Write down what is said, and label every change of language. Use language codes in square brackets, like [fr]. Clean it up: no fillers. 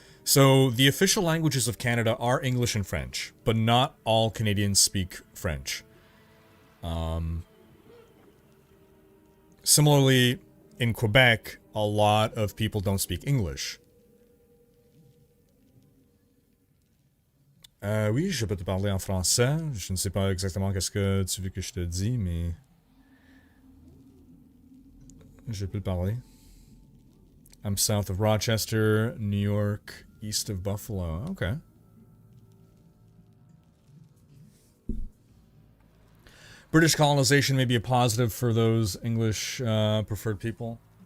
[en] So the official languages of Canada are English and French, but not all Canadians speak French. Similarly, in Quebec, a lot of people don't speak English. [fr] Oui, je peux te parler en français. Je ne sais pas exactement qu'est-ce que tu veux que je te dise, mais je peux parler. [en] I'm south of Rochester, New York, east of Buffalo. Okay. British colonization may be a positive for those English preferred people.